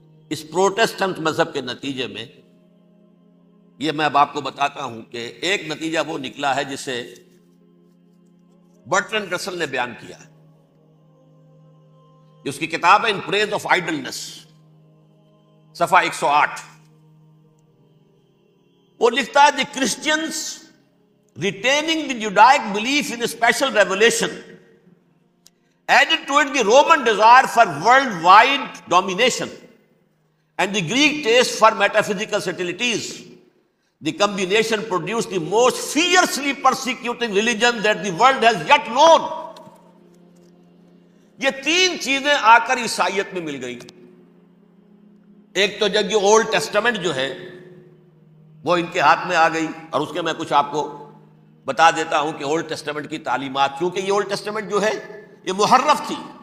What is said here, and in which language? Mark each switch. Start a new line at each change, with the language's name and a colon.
Urdu: اس Protestant مذہب کے نتیجے میں یہ میں اب آپ کو بتاتا ہوں کہ ایک نتیجہ وہ نکلا ہے جسے برٹرنڈ رسل نے بیان کیا ہے. اس کی کتاب ہے ان پریز آف آئیڈلنس، صفحہ 108. وہ لکھتا ہے
English: The Christians retaining the Judaic belief in special revelation added to it the Roman desire for worldwide domination and the Greek taste for metaphysical subtleties. The combination produced the most fiercely persecuting religion that the world has yet known.
Urdu: یہ تین چیزیں آ کر عیسائیت میں مل گئی. ایک تو جب یہ اولڈ ٹیسٹمنٹ جو ہے وہ ان کے ہاتھ میں آ گئی، اور اس کے میں کچھ آپ کو بتا دیتا ہوں کہ اولڈ ٹیسٹمنٹ کی تعلیمات، کیونکہ یہ اولڈ ٹیسٹمنٹ جو ہے یہ محرف تھی.